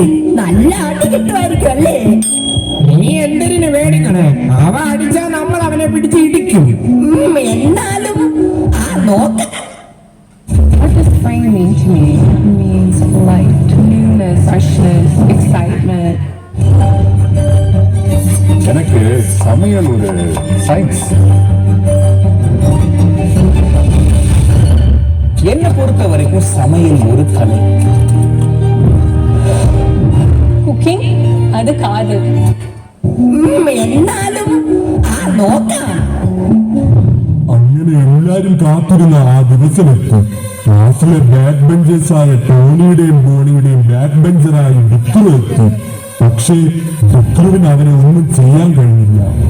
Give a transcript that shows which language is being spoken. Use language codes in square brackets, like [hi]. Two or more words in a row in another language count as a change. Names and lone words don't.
[ml] നല്ല അടി കിട്ടുമായിരിക്കും അല്ലേ? നീ എന്തിനു പേടിക്കണേ? അവ അടിച്ചാ നമ്മൾ അവനെ പിടിച്ച് ഇടിക്കും. എന്നാലും ആ നോക്ക. [en] What does spring mean to me? It means light, newness, freshness, excitement. [ta] எனக்கு சமையல் ஒரு சயின்ஸ். என்னை பொறுத்த வரைக்கும் சமையல் ஒரு கலை. Cooking, அது காதல். [ml] എന്നാലും ആ നോക്കാം. അങ്ങനെ എല്ലാരും കാത്തിരുന്ന ആ ദിവസമെത്തും. ക്ലാസ്സിലെ [en] back benchers [ml] ടോണിയുടെയും ബോണിയുടെയും [en] back bencher [ml] ഡിക്രു എത്തി. പക്ഷേ ഡിക്രുവിന് അവനെ ഒന്നും ചെയ്യാൻ കഴിഞ്ഞില്ല.